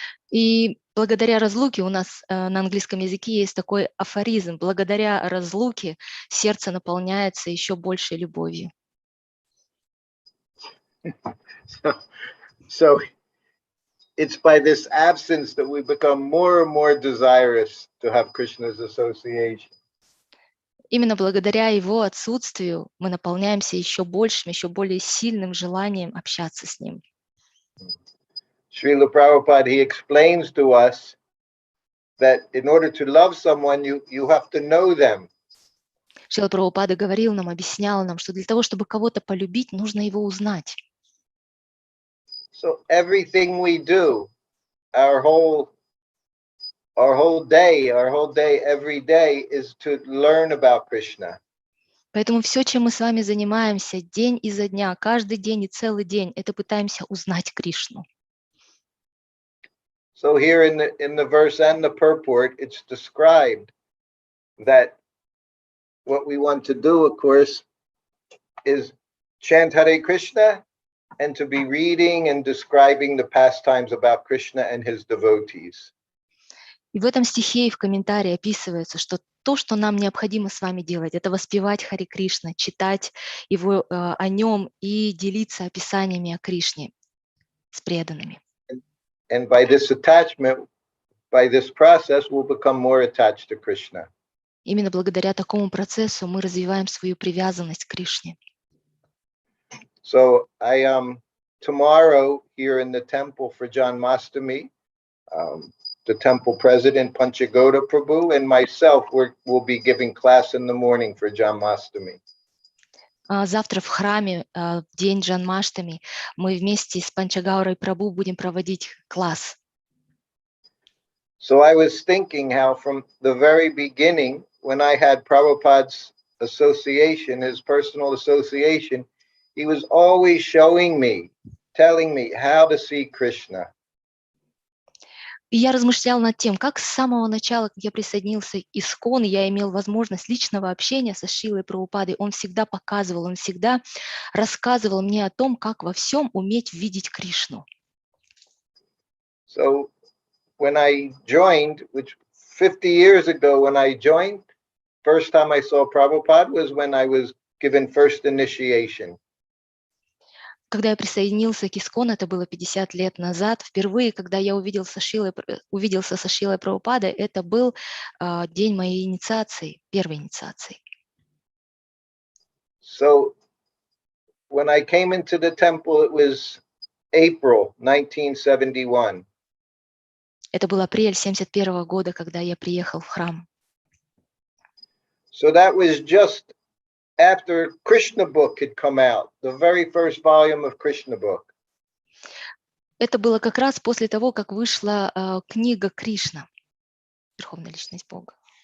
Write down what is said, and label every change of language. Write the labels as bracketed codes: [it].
[ru] И благодаря разлуке у нас на английском языке есть такой афоризм. Благодаря разлуке сердце наполняется еще большей любовью. [en] So it's by this absence that we become more and more desirous to have Krishna's association. [ru] Именно благодаря его отсутствию мы наполняемся еще большим, еще более сильным желанием общаться с ним. [en] Srila Prabhupada, he explains to us that in order to love someone, you have to know them. [ru] Шрила Прабхупада говорил нам, объяснял нам, что для того, чтобы кого-то полюбить, нужно его узнать. [en] So everything we do, our whole day, every day is to learn about Krishna. [ru] Поэтому все, чем мы с вами занимаемся день изо дня, каждый день и целый день, это пытаемся узнать Кришну. [en] So here in the verse and the purport, it's described that what we want to do, of course, is chant Hare Krishna and to be reading and describing the pastimes about Krishna and his devotees. [ru] И в этом стихе и в комментарии описывается, что то, что нам необходимо с вами делать, это воспевать Харе Кришна, читать его, о нем и делиться описаниями о Кришне с преданными. [en] And by this attachment, by this process, we'll become more attached to Krishna. [ru] Именно благодаря такому процессу мы развиваем свою привязанность к Кришне. [en] So I tomorrow here in the temple for Janmashtami, the temple president Panchagoda Prabhu and myself will be giving class in the morning for Janmashtami. [ru] Завтра в храме, в день Джанмаштами, мы вместе с Панчагаурой Прабху будем проводить класс. [en] So I was thinking how from the very beginning, when I had Prabhupada's association, his personal association, he was always showing me, telling me how to see Krishna. [ru] И я размышляла над тем, как с самого начала, как я присоединился к ИСККОН, я имел возможность личного общения со Шрилой Прабхупадой. Он всегда показывал, он всегда рассказывал мне о том, как во всем уметь видеть Кришну. [en] So when I joined, which 50 years ago when I joined, first time I saw Prabhupada was when I was given first initiation. [ru] Когда я присоединился к ИСККОН, это было 50 лет назад, впервые, когда я увиделся со Шрилой Прабхупадой, это был день моей инициации, первой инициации. [en] So when I came into the temple, it was April 1971. [ru] Это был апрель 71 года, когда я приехал в храм. [en] So that was just after Krishna book had come out, the very first volume of Krishna book. [ru] Это было как раз после того, как вышла книга Кришна, Верховная Личность Бога.